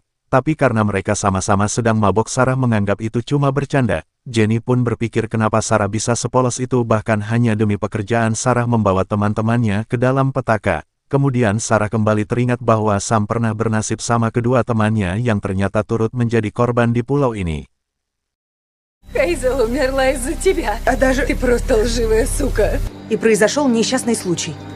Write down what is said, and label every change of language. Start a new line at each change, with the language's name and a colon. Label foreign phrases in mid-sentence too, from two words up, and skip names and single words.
Indonesian: Tapi karena mereka sama-sama sedang mabok, Sarah menganggap itu cuma bercanda. Jenny pun berpikir kenapa Sarah bisa sepolos itu, bahkan hanya demi pekerjaan Sarah membawa teman-temannya ke dalam petaka. Kemudian Sarah kembali teringat bahwa Sam pernah bernasib sama kedua temannya yang ternyata turut menjadi korban di pulau ini.
Russian: Хейзел умерла из-за тебя. А даже ты просто лживая сука. И произошел несчастный случай.